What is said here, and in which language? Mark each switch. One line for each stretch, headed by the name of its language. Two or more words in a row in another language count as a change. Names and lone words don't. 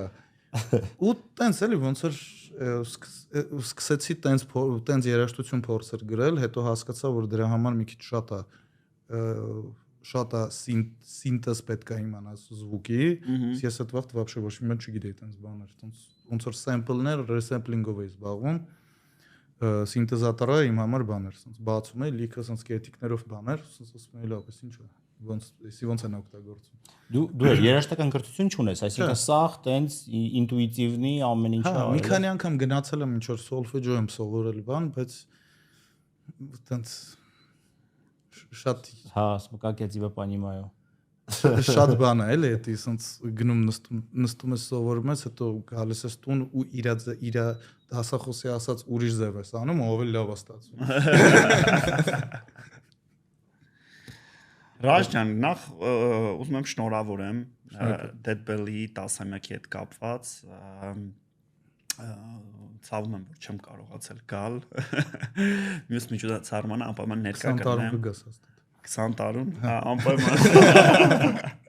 Armenian: հա ու տենց էլի ոնց որ սկսեցի տենց երաժշտություն փորձել գրել հետո հասկացա որ դրա համար մի քիչ շատ է սինտեզ պետք է իմանաս զվուկի ես այդ վաղ вообще ոչ մի չգիտեի տենց բաներ ոնց որ սեմպլներ ռեսեմպլինգով էի զբաղվում սինտեզատորը իմ համար բաներ ասենց բացում էի լիքը ասենց կետիկներով բաներ ասենց ասում էի լավ էս ինչ է ոնց են օգտագործում դու երաժշտական կրթություն չունես այսինքն սաղ տենց ինտուիտիվնի ամեն ինչ հա մի քանի անգամ գնացել եմ ինչ որ սոլֆեջո եմ սովորել բան բայց տենց շատ
Russian: հա смыкак я тебя понимаю
Armenian: շատ բան է էլի դա ասենց գնում նստում ես սովորում ես հետո գալիս ես տուն ու իր դասախոսի ասած ուրիշ ձև ես անում ավելի լավ է ստացվում Ռազ ջան, նախ ուզում եմ շնորհավորեմ Dead Belly 10-ամյակի հետ կապված ցավում եմ որ չեմ կարողացել գալ մյուս միջոցառմանը անպայման ներկա կգնամ 20 տարուն անպայման